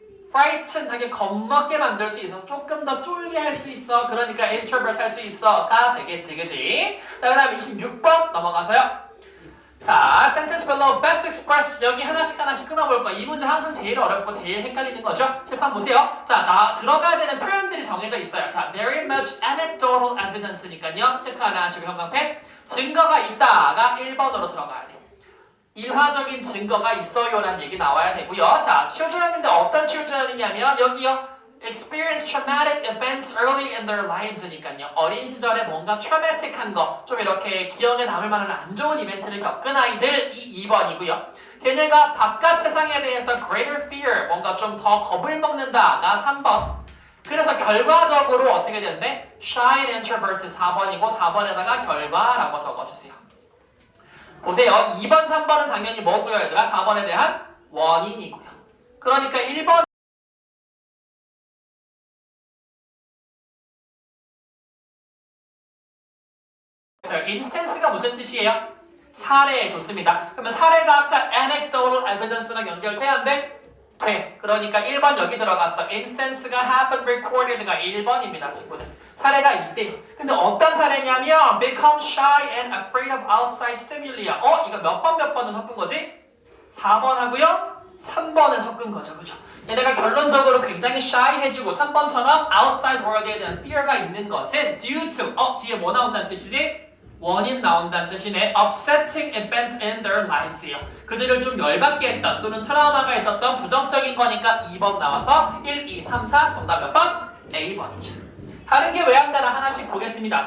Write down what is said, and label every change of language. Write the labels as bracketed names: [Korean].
[Korean] frighten하게 겁먹게 만들 수 있어서 조금 더 쫄게 할 수 있어. 그러니까 introvert 할 수 있어가 되겠지, 그지? 자, 그 다음 26번 넘어가서요. 자, sentence below best express 여기 하나씩 끊어볼 거야. 이 문제 항상 제일 어렵고 제일 헷갈리는 거죠. 칠판 보세요. 자, 들어가야 되는 표현들이 정해져 있어요. 자, [English] very much anecdotal evidence [Korean] 니까요. 체크 하나 하시고 형광펜. 증거가 있다가 1번으로 들어가야 돼. 일화적인 증거가 있어요라는 얘기 나와야 되고요. 자, children인데 어떤 children이냐면 여기요. [English] experience traumatic events early in their lives니까요. [Korean] 어린 시절에 뭔가 traumatic한 거, 좀 이렇게 기억에 남을 만한 안 좋은 이벤트를 겪은 아이들이 2번이고요. 걔네가 바깥 세상에 대해서 [English] greater fear, [Korean] 뭔가 좀 더 겁을 먹는다가 3번. 그래서 결과적으로 어떻게 됐네? [English] shy and introvert [Korean] 4번이고 4번에다가 결과라고 적어주세요. 보세요. 2번, 3번은 당연히 뭐고요, 얘들아? 4번에 대한 원인이고요. 그러니까 1번 인스턴스가 무슨 뜻이에요? 사례 좋습니다. 그러면 사례가 아까 anecdotal evidence랑 연결돼야 안 돼? 돼. 그러니까 1번 여기 들어갔어. instance가 happened recorded가 1번입니다, 친구들. 사례가 있대. 근데 어떤 사례냐면 [English] become shy and afraid of outside stimuli. [Korean] 이거 몇 번을 섞은 거지? 4번하고요. 3번을 섞은 거죠. 그죠? 얘네가 결론적으로 굉장히 shy해지고 3번처럼 outside world에 대한 fear가 있는 것은 due to 뒤에 뭐 나온다는 뜻이지? 원인 나온다는 뜻이네. [English] upsetting events in their lives예요. [Korean] 그들을 좀 열받게 했던 또는 트라우마가 있었던 부정적인 거니까 2번 나와서 1, 2, 3, 4 정답 몇 번? A번이죠. 다른 게 왜 한다나 하나씩 보겠습니다.